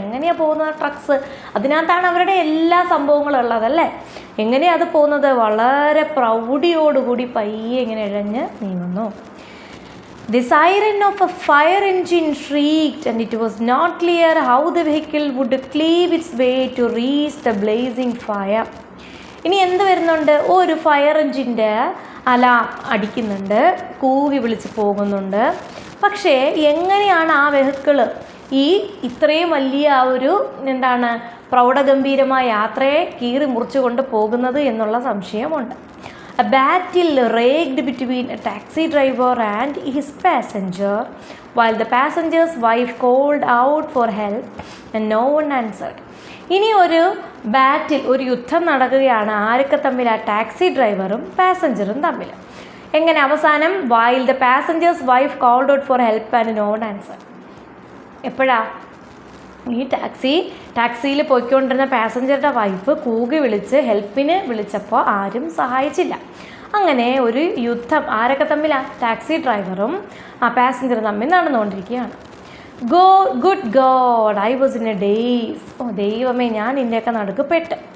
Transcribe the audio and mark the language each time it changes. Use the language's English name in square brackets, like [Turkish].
[Malayalam] എങ്ങനെയാണ് പോകുന്നത് ട്രക്സ്? അതിനകത്താണ് അവരുടെ എല്ലാ സംഭവങ്ങളും ഉള്ളതല്ലേ. എങ്ങനെയാണ് അത് പോകുന്നത്? വളരെ പ്രൗഢിയോടുകൂടി പയ്യെ ഇങ്ങനെ ഇഴഞ്ഞ് നീങ്ങുന്നു. [English] The siren of a fire engine shrieked, and it was not clear how the vehicle would cleave its way to reach the blazing fire. [Malayalam] ഇനി എന്ത് വരുന്നുണ്ട്? ഒരു ഫയർ എഞ്ചിൻ്റെ അലാം അടിക്കുന്നുണ്ട്, കൂവി വിളിച്ച് പോകുന്നുണ്ട്. പക്ഷേ എങ്ങനെയാണ് ആ വെഹിക്കിള് ഇത്രയും വലിയ ഒരു പ്രൗഢഗംഭീരമായ യാത്രയെ കീറി മുറിച്ചുകൊണ്ട് പോകുന്നത് എന്നുള്ള സംശയമുണ്ട്. [English] A battle raged between a taxi driver and his passenger, while the passenger's wife called out for help and no one answered. [Malayalam] ഇനി ഒരു യുദ്ധം നടക്കുകയാണ്. ആരൊക്കെ തമ്മിൽ? ടാക്സി ഡ്രൈവറും പാസഞ്ചറും തമ്മിൽ. എങ്ങനെ അവസാനം? [English] while the passenger's wife called out for help and no one answered. [Malayalam] എപ്പോഴാ? ഈ ടാക്സിയിൽ പോയിക്കൊണ്ടിരുന്ന പാസഞ്ചറുടെ വൈഫ് കൂകി വിളിച്ച് ഹെൽപ്പിന് വിളിച്ചപ്പോൾ ആരും സഹായിച്ചില്ല. അങ്ങനെ ഒരു യുദ്ധം ആരൊക്കെ തമ്മിലാണ്? ടാക്സി ഡ്രൈവറും പാസഞ്ചറും തമ്മിൽ നടന്നുകൊണ്ടിരിക്കുകയാണ്. [English] Good god, I was in a daze. [Malayalam] ദൈവമേ, ഞാൻ ഇതിൻ്റെയൊക്കെ നടുക്കപ്പെട്ട്.